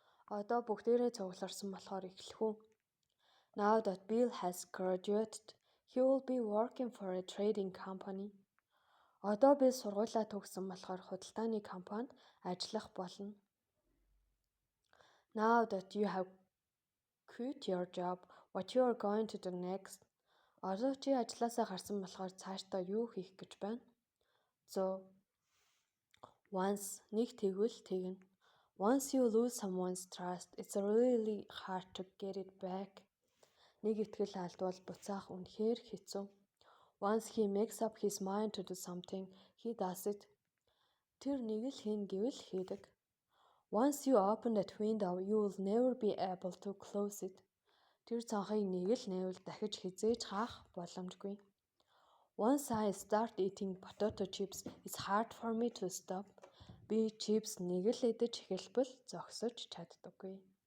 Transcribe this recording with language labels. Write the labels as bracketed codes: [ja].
[mn] Одоо бүгдээрээ цугларсан болохоор эхлэх үү? [en] Now that Bill has graduated, he will be working for a trading company. [mn] Одоо би сургуулаа төгссөн болохоор худалдааны компанид ажиллах болно. [en] Now that you have quit your job, what you are going to do next? [mn] Одоо чи ажилласаа гарсан болохоор цаашдаа юу хийх гэж байна? [en] So, once [mn] нэг тэгвэл тэгнэ. [en] Once you lose someone's trust, it's really hard to get it back. [mn] Нэг итгэл алдвал буцаах үнэхээр хэцүү. [en] Once he makes up his mind to do something, he does it. [mn] Тэр нэг л хийн гэвэл хийдэг. [en] Once you open that window, you will never be able to close it. [mn] Тэр цонхыг нэг л нээвэл дахиж хизээж хаах боломжгүй. [en] Once I start eating potato chips, it's hard for me to stop. [mn] Би чипс нэг л идэж эхэлбэл зогсож чаддаггүй.